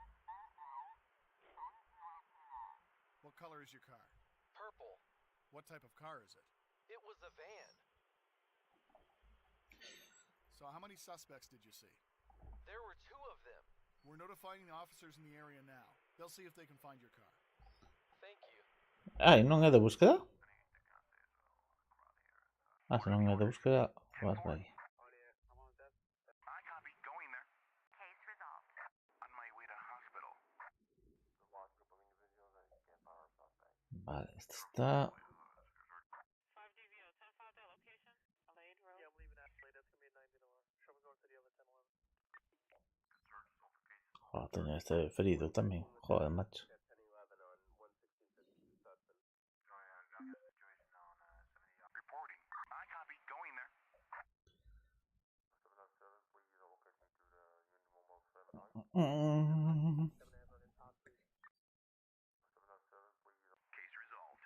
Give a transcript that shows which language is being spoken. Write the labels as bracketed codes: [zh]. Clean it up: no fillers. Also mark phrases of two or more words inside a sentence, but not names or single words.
[en] What color is your car? purple. What type of car is it? It was a van. So how many suspects did you see? There were two of them. We're notifying the officers in the area now. They'll see if they can find your car. Thank you. [gl] Ai, non é de búsqueda? Ah, se non é de búsqueda, vas por aí. [en] I copy. Going there. Case resolved. On my way to hospital. [gl] Vale, este está. Joder, tenía este ferido también. Joder, macho. [en] Reporting. I copy. Going there. Mm. Case resolved.